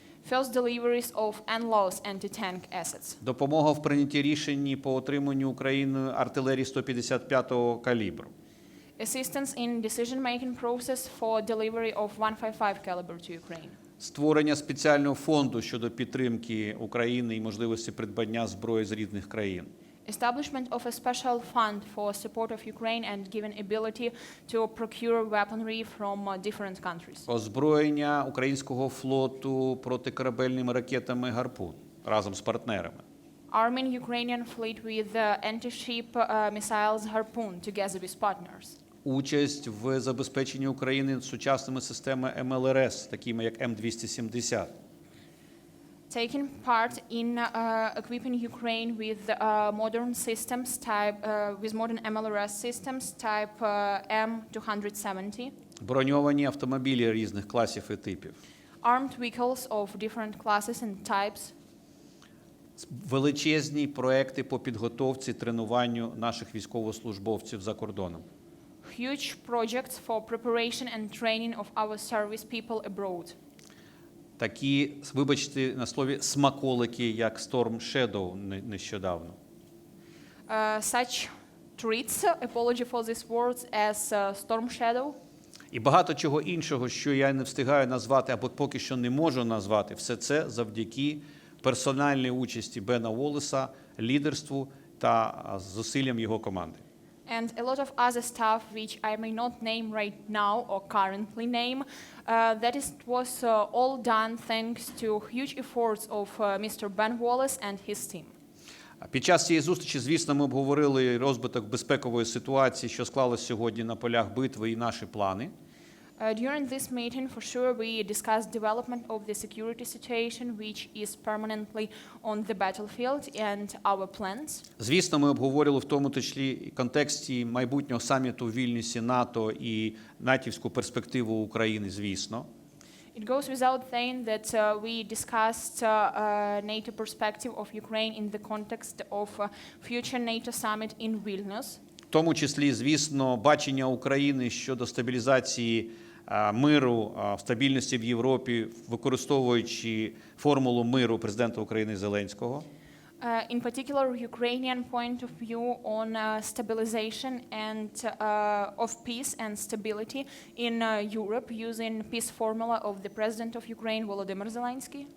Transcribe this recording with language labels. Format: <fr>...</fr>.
<en>First deliveries of NLAWs anti-tank assets.</en> <uk>Допомога в прийнятті рішень по отриманню Україною артилерії 155-го калібру.</uk> <en>Assistance in decision-making process for delivery of 155 caliber to Ukraine.</en> <uk>Створення спеціального фонду щодо підтримки України і можливості придбання зброї з різних країн.</uk> <en>Establishment of a special fund for support of Ukraine and given ability to procure weaponry from different countries.</en> <uk>Озброєння українського флоту протикорабельними ракетами «Гарпун» разом з партнерами.</uk> <en>Arming Ukrainian fleet with anti-ship missiles Harpoon together with partners.</en> <uk>Участь в забезпеченні України сучасними системами МЛРС, такими як М270.</uk> <en>Taking part in equipping Ukraine with modern systems with modern MLRS systems type M270.</en> <uk>Броньовані автомобілі різних класів і типів.</uk> <en>Armed vehicles of different classes and types.</en> <uk>Величезні проекти по підготовці, тренуванню наших військовослужбовців за кордоном.</uk> <en>Huge projects for preparation and training of our service people abroad.</en> <uk>Такі, вибачте на слові, смаколики, як Storm Shadow нещодавно.</uk> <en>Such treats, apology for these words, as Storm Shadow.</en> <uk>І багато чого іншого, що я не встигаю назвати, або поки що не можу назвати, все це завдяки персональній участі Бена Воллеса, лідерству та зусиллям його команди.</uk> <en>And a lot of other stuff which I may not name right now or currently name, was all done thanks to huge efforts of Mr. Ben Wallace and his team.</en> <uk>Під час цієї зустрічі, звісно, ми обговорили розвиток безпекової ситуації, що склалось сьогодні на полях битви, і наші плани.</uk> <en>During this meeting, for sure, we discussed development of the security situation, which is permanently on the battlefield, and our plans.</en> <uk>Звісно, ми обговорювали в тому числі і контексті майбутнього саміту в Вільнюсі НАТО і натівську перспективу України, звісно.</uk> <en>It goes without saying that we discussed NATO perspective of Ukraine in the context of future NATO summit in Vilnius.</en> <uk>В тому числі, звісно, бачення України щодо стабілізації миру, стабільності в Європі, використовуючи формулу миру президента України Зеленського.</uk> <en>In particular, Ukrainian point of view on stabilization and of peace and stability in Europe using peace formula of the President of Ukraine, Volodymyr Zelensky.</en>